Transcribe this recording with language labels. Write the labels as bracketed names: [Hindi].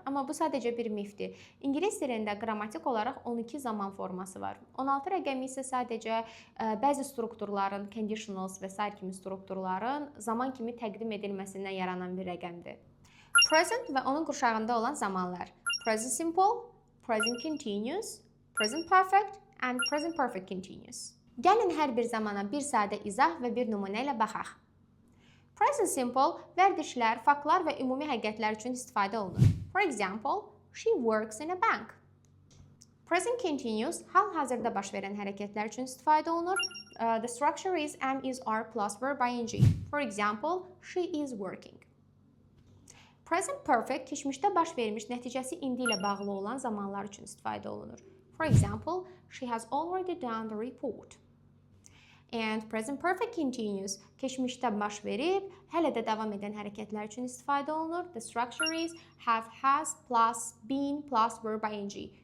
[Azerbaijani] Amma bu sadəcə bir mifdir. İngilis dilində qrammatik olaraq 12 zaman forması var. 16 rəqəmi isə sadəcə bəzi strukturların, conditionals və sair kimi strukturların zaman kimi təqdim edilməsindən yaranan bir rəqəmdir. Present və onun qurşağında olan zamanlar. [English] Present simple, present continuous, present perfect and present perfect continuous. [Azerbaijani] Gəlin hər bir zamana bir sadə izah və bir nümunə ilə baxaq. Present simple vərdişlər, faktlar və ümumi həqiqətlər üçün istifadə olunur. [English] For example, she works in a bank. [Azerbaijani] Present continuous hal-hazırda baş verən hərəkətlər üçün istifadə olunur. [English] The structure is am, is, are plus verb ing. For example, she is working. [Azerbaijani] Present perfect keçmişdə baş vermiş, nəticəsi indi ilə bağlı olan zamanlar üçün istifadə olunur. [English] For example, she has already done the report. And present perfect continuous [Azerbaijani] keçmişdə baş verib, hələ də davam edən hərəkətlər üçün istifadə olunur. [English] The structure is have, has plus been plus verb ing.